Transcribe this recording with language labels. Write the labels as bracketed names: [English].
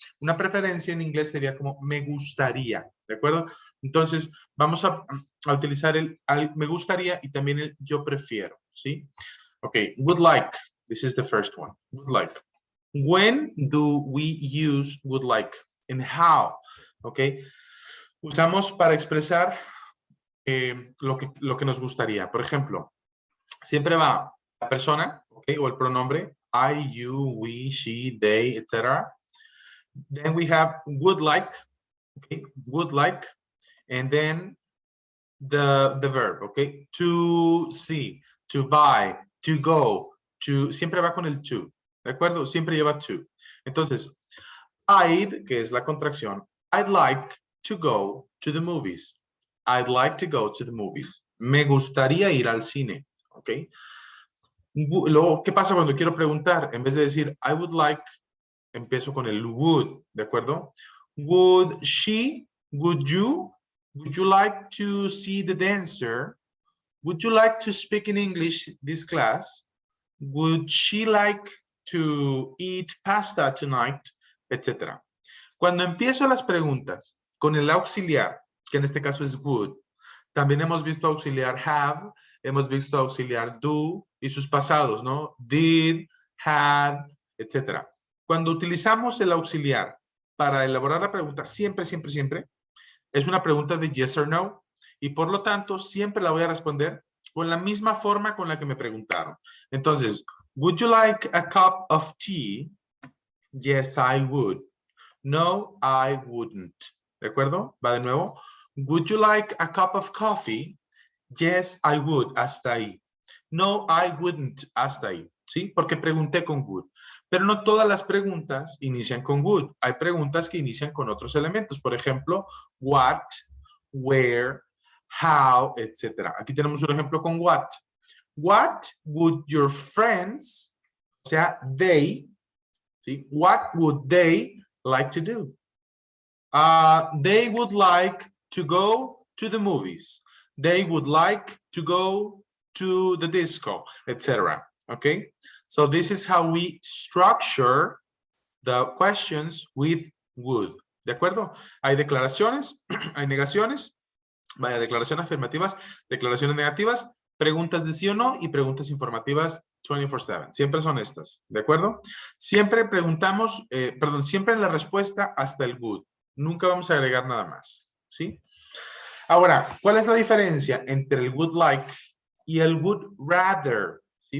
[Spanish] Una preferencia en inglés sería como me gustaría, ¿de acuerdo? Entonces, vamos a utilizar el me gustaría y también el yo prefiero, ¿sí? [English] Ok, would like. This is the first one. Would like. When do we use would like? And how? Ok. [Spanish] Usamos para expresar lo que nos gustaría. Por ejemplo, siempre va la persona, okay, o el pronombre [English] I, you, we, she, they, [Spanish] etc. [English] Then we have would like, okay, would like, and then the verb, okay, to see, to buy, to go, to, [Spanish] siempre va con el to, ¿de acuerdo? Siempre lleva to. [English] Entonces, I'd, [Spanish] que es la contracción, [English] I'd like to go to the movies. I'd like to go to the movies. [Spanish] Me gustaría ir al cine, ¿ok? Luego, ¿qué pasa cuando quiero preguntar? En vez de decir [English] I would like, [Spanish] empiezo con el would, ¿de acuerdo? [English] Would she, would you like to see the dancer? Would you like to speak in English this class? Would she like to eat pasta tonight? [Spanish] Etcétera. Cuando empiezo las preguntas con el auxiliar, que en este caso es would, también hemos visto auxiliar have, hemos visto auxiliar do y sus pasados, ¿no? Did, had, etcétera. Cuando utilizamos el auxiliar para elaborar la pregunta, siempre, siempre, siempre, es una pregunta de [English] yes or no, [Spanish] y por lo tanto, siempre la voy a responder con la misma forma con la que me preguntaron. [English] Entonces, would you like a cup of tea? Yes, I would. No, I wouldn't. [Spanish] ¿De acuerdo? Va de nuevo. [English] Would you like a cup of coffee? Yes, I would. [Spanish] Hasta ahí. [English] No, I wouldn't. Hasta ahí. ¿Sí? [Spanish] Porque pregunté con would. Pero no todas las preguntas inician con would. Hay preguntas que inician con otros elementos. Por ejemplo, [English] what, where, how, [Spanish] etc. Aquí tenemos un ejemplo con what. [English] What would your friends, [Spanish] o sea, [English] they, ¿sí? What would they like to do? They would like to go to the movies. They would like to go to the disco, etc. Okay? So this is how we structure the questions with would. [Spanish] ¿De acuerdo? Hay declaraciones, hay negaciones, vaya, declaraciones afirmativas, declaraciones negativas, preguntas de sí o no y preguntas informativas 24/7. Siempre son estas, ¿de acuerdo? Siempre preguntamos, siempre la respuesta hasta el would. Nunca vamos a agregar nada más, ¿sí? Ahora, ¿cuál es la diferencia entre el would like y el would rather? ¿Sí?